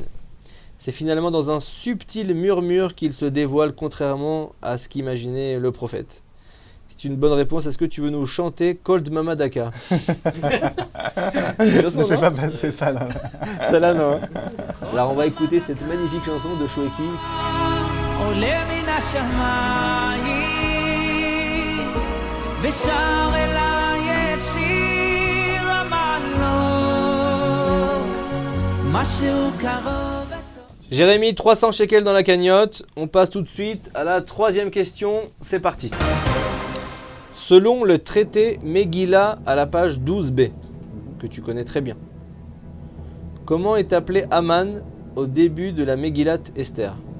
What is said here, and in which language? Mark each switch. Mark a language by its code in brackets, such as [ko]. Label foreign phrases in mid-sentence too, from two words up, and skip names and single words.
[fr] C'est finalement dans un subtil murmure qu'il se dévoile, contrairement à ce qu'imaginait le prophète. C'est une bonne réponse. Est-ce que tu veux nous chanter [he] קול דממה דקה? [fr] Je ne vais pas passer ça là. Celle-là, non. Hein. Alors, on va écouter cette magnifique chanson de Shoueki. [he] עולה מן השמיים ושר אליי את שיר המעלות משהו קרוב וטוב. [fr] Jérémy, 300 shekels dans la cagnotte. On passe tout de suite à la troisième question. C'est parti. Selon le traité Megillah à la page 12b, que tu connais très bien, comment est appelé Haman au début de la Megillat Esther?